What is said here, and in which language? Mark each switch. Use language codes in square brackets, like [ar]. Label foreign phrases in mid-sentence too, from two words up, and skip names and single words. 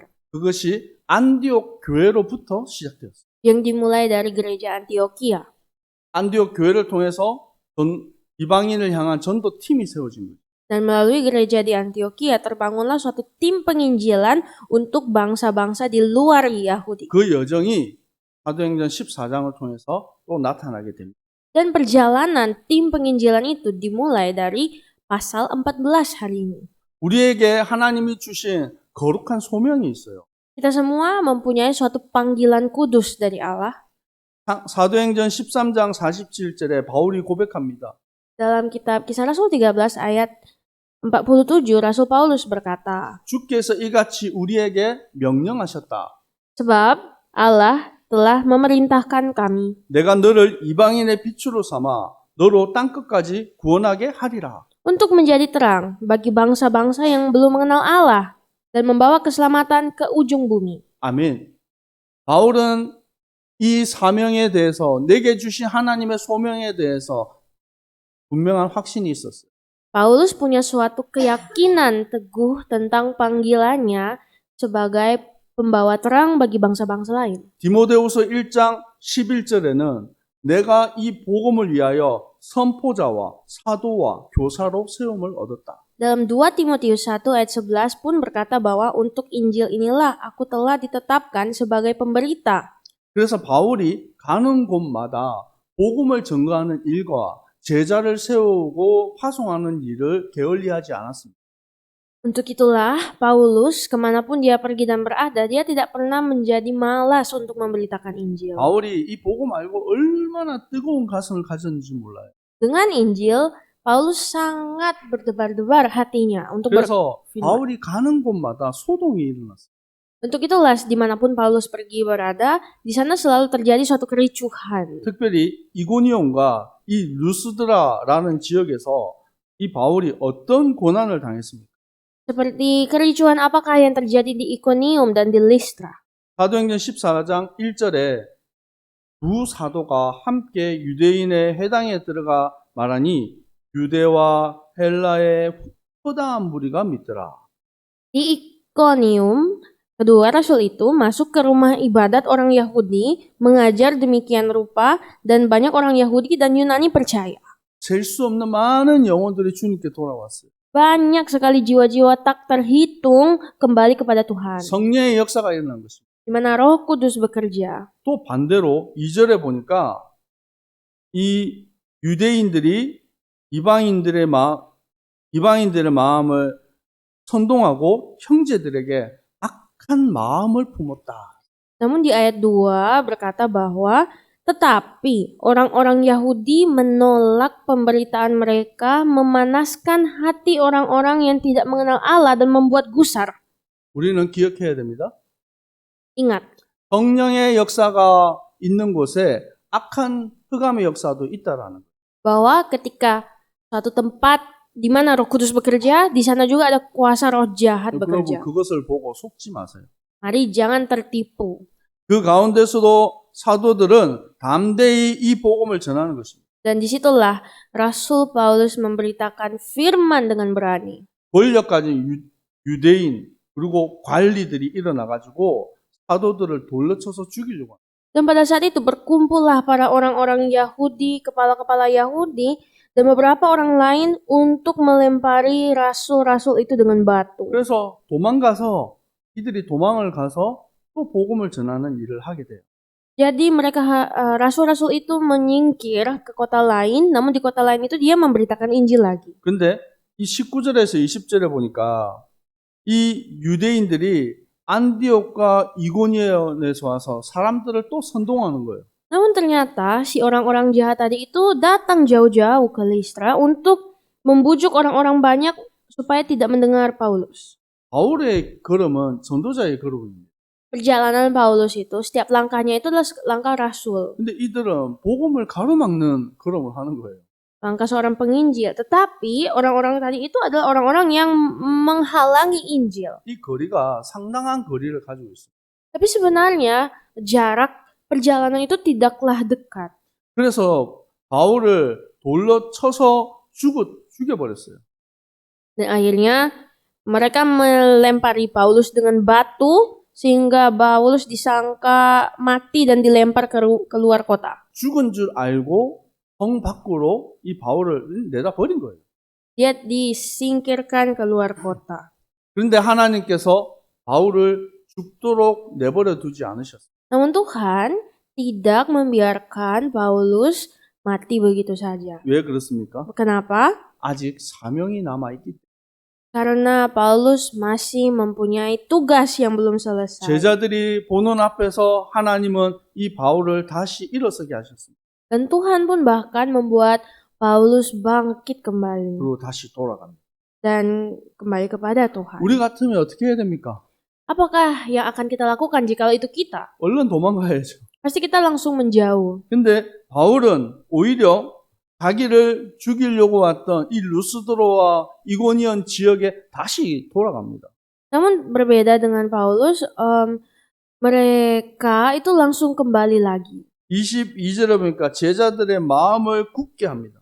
[ko] 그것이 안디옥 교회로부터 시작되었어요. [id] Yang dimulai dari gereja Antioquia. [ko] 안디옥 교회를 통해서 이방인을 향한 전도팀이 세워집니다. [id] Dan melalui gereja di Antioquia terbangunlah suatu tim penginjilan untuk bangsa-bangsa di luar Yahudi. [ko] 그 여정이 사도행전 14장을 통해서 또 나타나게 됩니다. [id] Dan perjalanan tim penginjilan itu dimulai dari pasal 14 hari ini. [ko] 우리에게 하나님이 주신 거룩한 소명이 있어요. [id] Kita semua mempunyai suatu panggilan kudus dari Allah. [ko] 사도행전 13장 47절에 바울이 고백합니다. [id] Dalam kitab Kisah Rasul 13 ayat 47, Rasul Paulus berkata, [ko] 주께서 이같이 우리에게 명령하셨다. [id] sebab Allah telah memerintahkan kami [ko] 내가 너를 이방인의 빛으로 삼아 너로 땅끝까지 구원하게 하리라. [id] untuk menjadi terang bagi bangsa-bangsa yang belum mengenal Allah dan membawa keselamatan ke ujung bumi. [ko] 아멘. 바울은 이 사명에 대해서 내게 주신 하나님의 소명에 대해서 분명한 확신이 있었어요. [id] Paulus punya suatu keyakinan teguh tentang panggilannya sebagai pembawa terang bagi bangsa-bangsa lain. [ko] 디모데후서 1장 11절에는 내가 이 복음을 위하여 선포자와 사도와 교사로 세움을 얻었다. [id] Dalam 2 Timotius 1 ayat 11 pun berkata bahwa untuk Injil inilah aku telah ditetapkan sebagai pemberita. [ko] 그래서 바울이 가는 곳마다 복음을 증거하는 일과 제자를 세우고 파송하는 일을 게을리하지 않았습니다. [id] Untuk itulah Paulus kemanapun dia pergi dan berada, dia tidak pernah menjadi malas untuk memberitakan Injil. [ko] 바울이 이 복음 알고 얼마나 뜨거운 가슴을 가졌는지 몰라요. [id] Dengan Injil, Paulus sangat berdebar-debar hatinya untuk [ko] 그래서 [id] berfirman. [ko] 바울이 가는 곳마다 소동이 일어났어요. [id] Untuk itulah dimanapun Paulus pergi berada, di sana selalu terjadi suatu kericuhan. [ko] 특별히 이고니온과 이 루스드라라는 지역에서 이 바울이 어떤 고난을 당했습니까? [id] Seperti kericuhan apakah yang terjadi di Ikonium dan di Listra. [ko] 사도행전 14장 1절에 두 사도가 함께 유대인의 회당에 들어가 말하니 유대와 헬라의 허다한 무리가 믿더라. [id] Di Ikonium, kedua rasul itu masuk ke rumah ibadat orang Yahudi, mengajar demikian rupa, dan banyak orang Yahudi dan Yunani percaya. [ko] 셀 수 없는 많은 영혼들이 주님께 돌아왔어요. [id] Banyak sekali jiwa-jiwa tak terhitung kembali kepada Tuhan, [ko] 성령의 역사가 일어난 것입니다. [id] di mana Roh Kudus bekerja. [ko] 또 반대로 2절에 보니까 이 유대인들이 이방인들의 마음을 선동하고 형제들에게 악한 마음을 품었다. [id] Namun di ayat 2 berkata bahwa tetapi orang-orang Yahudi menolak pemberitaan mereka, memanaskan hati orang-orang yang tidak mengenal Allah dan membuat gusar. [ko] 우리는 기억해야 됩니다. [id] Ingat, [ko] 성령의 역사가 있는 곳에 악한 흑암의 역사도 있다라는 거예요. [id] bahwa ketika suatu tempat di mana Roh Kudus bekerja, di sana juga ada kuasa roh jahat [ko] 그러고 [id] bekerja. [ko] 그것을 보고 속지 마세요. [id] Mari jangan tertipu. [ko] 그 가운데서도 사도들은 담대히 이 복음을 전하는 것입니다. [id] Dan disitulah Rasul Paulus memberitakan firman dengan berani. [ko] 권력 가진 유대인 그리고 관리들이 일어나가지고 사도들을 돌려쳐서 죽이려고 합니다. [id] Dan pada saat itu berkumpullah para orang-orang Yahudi, kepala-kepala Yahudi, dan beberapa orang lain untuk melempari rasul-rasul itu dengan batu. [ko] 그래서 도망가서 이들이 도망을 가서 또 복음을 전하는 일을 하게 돼요. [id] Jadi mereka rasul-rasul itu menyingkir ke kota lain, namun di kota lain itu dia memberitakan Injil lagi. [ko] 근데 이 19절에서 20절에 보니까 이 유대인들이 안디옥과 이고니온에서 와서 사람들을 또 선동하는 거예요. [id] Namun ternyata si orang-orang jahat tadi itu datang jauh-jauh ke Listra untuk membujuk orang-orang banyak supaya tidak mendengar Paulus. [ko] 바울의 걸음은 전도자의 걸음입니다. [id] Perjalanan Paulus itu, setiap langkahnya itu adalah langkah rasul. [ko] 근데 이들은 복음을 가로막는 걸음을 하는 거예요. [id] Langkah seorang penginjil. Tetapi orang-orang tadi itu adalah orang-orang yang menghalangi Injil. [ko] 이 거리가 상당한 거리를 가지고 있어요. [id] Tapi sebenarnya jarak perjalanan itu tidaklah dekat. [ko] 그래서 바울을 돌로 쳐서 죽여버렸어요. [id] Dan akhirnya mereka melempari Paulus dengan batu sehingga Paulus disangka mati dan dilempar keluar kota. [ko] 죽은 줄 알고 성 밖으로 이 바울을 내다 버린 거예요. [id] Dia disingkirkan keluar kota. [ko] 그런데 하나님께서 바울을 죽도록 내버려 두지 않으셨어요. [id] Namun Tuhan tidak membiarkan Paulus mati begitu saja. [ko] 왜 그렇습니까? [id] Kenapa? [ko] 아직 사명이 남아있기 때문에. [id] Karena Paulus masih mempunyai tugas yang belum selesai. [ko] 제자들이 보는 앞에서 하나님은 이 바울을 다시 일어서게 하셨습니다. [id] Dan Tuhan pun bahkan membuat Paulus bangkit kembali [ko] 그리고 다시 돌아갑니다. [id] dan kembali kepada Tuhan. [ko] 우리 같으면 어떻게 해야 됩니까? [id] Apakah yang akan kita lakukan jika itu kita? [ko] 얼른 도망가야죠. [id] Pasti kita langsung menjauh. [ko] 근데 바울은 오히려 자기를 죽이려고 왔던 이 루스드로와 이고니온 지역에 다시 돌아갑니다. [id] Namun berbeda dengan Paulus, mereka itu langsung kembali lagi. [ko] 22절에 보니까 제자들의 마음을 굳게 합니다.